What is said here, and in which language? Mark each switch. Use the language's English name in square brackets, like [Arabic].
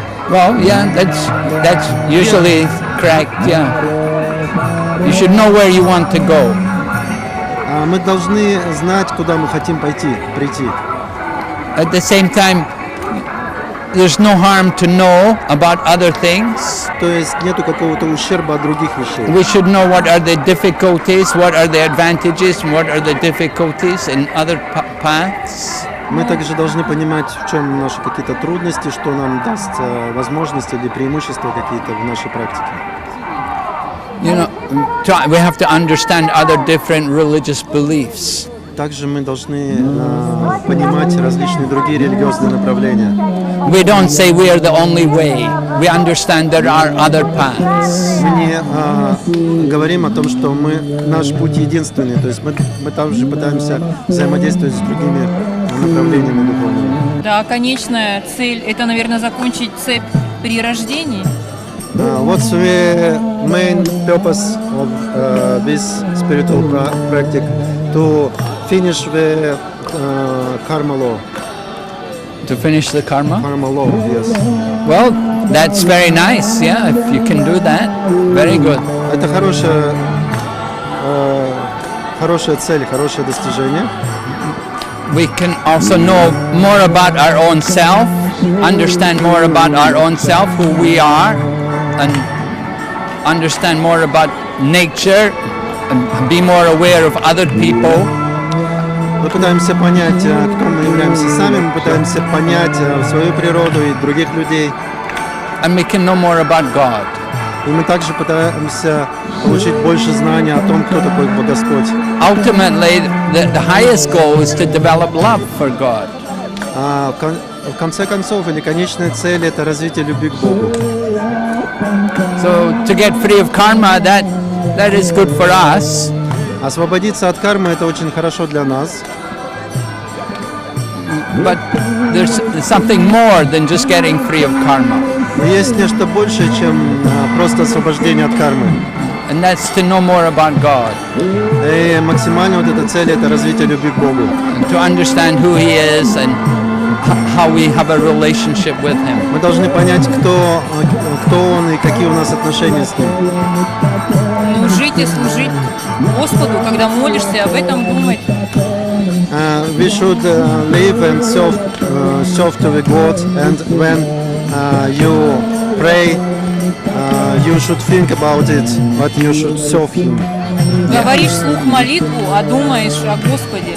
[English] Well, yeah, that's usually correct. Yeah, you should know where you want to go. [Russian] Мы должны знать, куда мы хотим прийти. [English] At the same time, there's no harm to know about other things. [Russian] То есть нету какого-то ущерба от других вещей. [English] We should know what are the difficulties, what are the advantages, and what are the difficulties in other paths. [Russian] Мы также должны понимать, в чем наши какие-то трудности, что нам даст возможности или преимущества какие-то в нашей практике. [English] You know, we have to understand other different religious beliefs. [Russian] Также мы должны понимать различные другие религиозные направления. [English] We don't say we are the only way. We understand there are other paths. [Russian] Мы не говорим о том, что наш путь единственный. То есть мы также пытаемся взаимодействовать с другими направлениями духовными. Да, конечная цель – это, наверное, закончить цепь при рождении. [English] What's the main purpose of this spiritual practice? To finish the karma law. To finish the karma? Karma law, yes. Well, that's very nice. Yeah, if you can do that, very good. [Russian] Это хорошая цель, хорошее достижение. [English] We can also know more about our own self understand more about our own self, who we are, and understand more about nature, and be more aware of other people. [Russian] Мы пытаемся понять, кто мы являемся сами, мы пытаемся понять свою природу и других людей. [English] And we can know more about God. [Russian] И мы также пытаемся получить больше знаний о том, кто такой Господь. [English] Ultimately, the highest goal is to develop love for God. [Russian] В конце концов, или конечная цель – это развитие любви к Богу. [English] So to get free of karma, that is good for us. [Russian] Освободиться от кармы – это очень хорошо для нас. [English] But there's something more than just getting free of karma. [Russian] Но есть нечто большее, чем просто освобождение от кармы. [English] And that's to know more about God. [Russian] И максимально вот эта цель – это развитие любви к Богу. [English] And to understand who He is and how we have a relationship with Him. [Russian] Мы должны понять, кто Он и какие у нас отношения с Ним. Ну, жить и служить Господу, когда молишься, об этом думать. [English] We should live and serve to the God, and when you pray, you should think about it, but you should serve Him. [Russian] Говоришь вслух молитву, а думаешь о Господе.